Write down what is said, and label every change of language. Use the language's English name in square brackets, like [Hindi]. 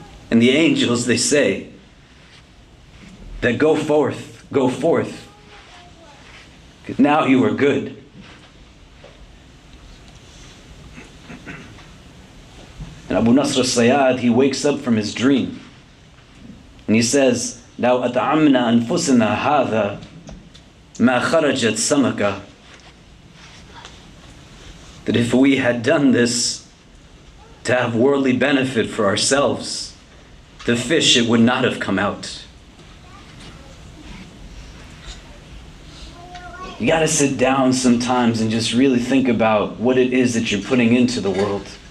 [English] And the angels, they say that go forth, because now you are good. And Abu Nasr al-Sayyad, he wakes up from his dream. And he says, [Arabic] لو أطعمنا أنفسنا هذا ما خرجت سمكة. [English] That if we had done this to have worldly benefit for ourselves, the fish, it would not have come out. You gotta sit down sometimes and just really think about what it is that you're putting into the world.